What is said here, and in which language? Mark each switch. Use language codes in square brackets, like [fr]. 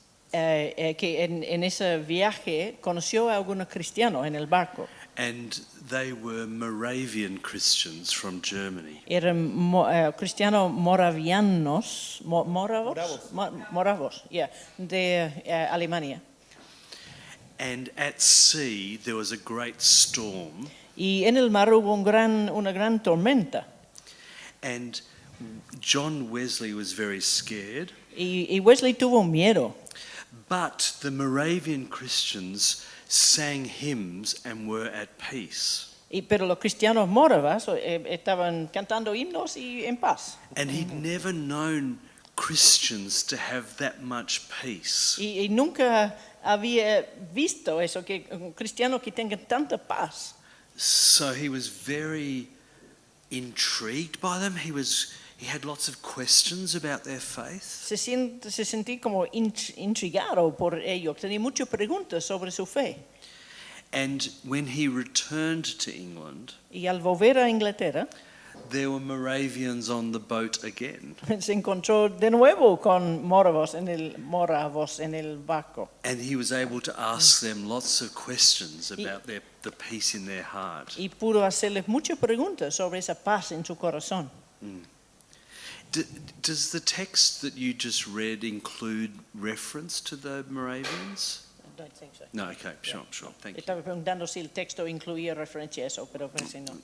[es] Que en ese viaje conoció a algunos cristianos en el barco. [en] and they were Moravian Christians from Germany. [es] Eran cristianos moravianos, moravos, yeah, de Alemania. [en] And at sea there was a great storm, [es] Y en el mar hubo una gran tormenta. [en] and John Wesley was very scared, [es] Y Wesley tuvo miedo. [en] but the Moravian Christians sang hymns and were at peace. [es] Pero los cristianos moravas estaban cantando himnos y en paz. [en] And he'd never known Christians to have that much peace. [es] Y nunca había visto eso, que cristianos que tengan tanta paz. [en] So he was very intrigued by them. He had lots of questions about their faith. [es] Se sentía como intrigado por ellos, tenía muchas preguntas sobre su fe. [en] And when he returned to England, [es] Y al volver a Inglaterra, [en] there were Moravians on the boat again. [es] se encontró de nuevo con moravos en el barco. [en] And he was able to ask them lots of questions about the peace in their heart. [es] Y pudo hacerles muchas preguntas sobre esa paz en su corazón. [en] Does the text that you just read include reference to the Moravians? I don't think so. No, okay, sure, thank you. [es] Estaba preguntando si el texto incluía referencia a eso, pero parece no.